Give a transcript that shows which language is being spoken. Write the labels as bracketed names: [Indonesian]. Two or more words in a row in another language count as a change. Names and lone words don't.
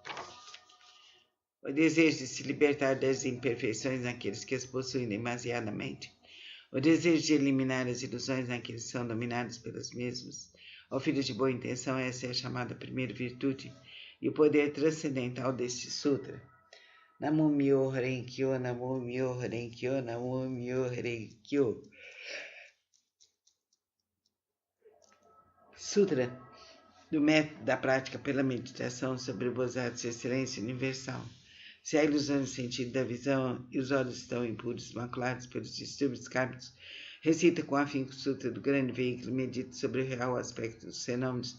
[Portuguese] o desejo de se libertar das imperfeições naqueles que as possuem demasiadamente, o desejo de eliminar as ilusões naqueles que são dominados pelas mesmas. Ó filho de boa intenção, essa é a chamada primeira virtude e o poder transcendental deste sutra. [Japanese] 南無妙法蓮華経、南無妙法蓮華経、南無妙法蓮華経. [Portuguese] Sutra do método da prática pela meditação sobre o Bodhisattva de excelência universal. Se há ilusão no sentido da visão e os olhos estão impuros, maculados pelos distúrbios kármicos, recita com afinco o Sutra do grande veículo, medita sobre o real aspecto dos fenômenos.